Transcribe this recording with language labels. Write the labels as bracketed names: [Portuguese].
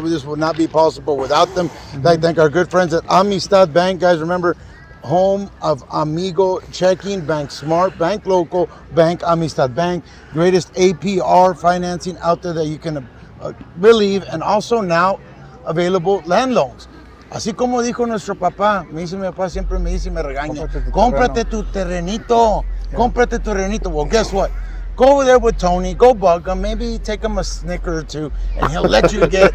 [English] This would not be possible without them. I thank our good friends at Amistad Bank. Guys, remember, home of Amigo Checking, Bank Smart, Bank Local, Bank Amistad Bank, greatest APR financing out there that you can believe, and also now available land loans. [Spanish] Así como dijo nuestro papá, me dice mi papá, siempre me dice y me regaña, cómprate tu terrenito, cómprate tu terrenito. [English] Well, guess what? Go over there with Tony, go bug him, maybe take him a Snicker or two, and he'll let you get...